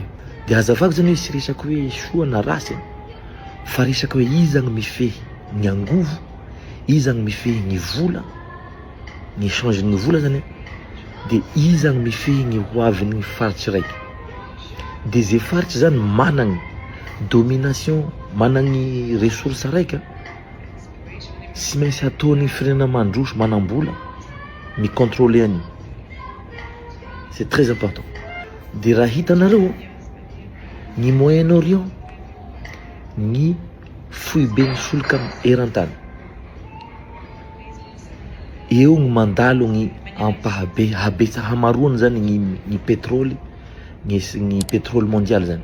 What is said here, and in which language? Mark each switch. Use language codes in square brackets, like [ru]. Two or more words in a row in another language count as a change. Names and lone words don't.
[mg] De hazavako zany hoe sy resaky hoe soa na rasy fa resaky hoe iza gny mifehy ny angovo, iza gny mifehy ny vola, ny échange ny vola zany, de iza gny mifehy ny hoavin'ny faritsy raiky. De ze faritsy zany managny domination, managny ressource raiky, sy maintsy ataony firenena mandroso manambola mi-contrôler an'io. [fr] C'est très important. [mg] De raha hitanareo ny Moyen-Orient ny foibe ny solika eran-tany. Eo gny mandalo gny habetsa hamaroany zany ny pétrole, ny [fr] pétrole mondial [mg] zany.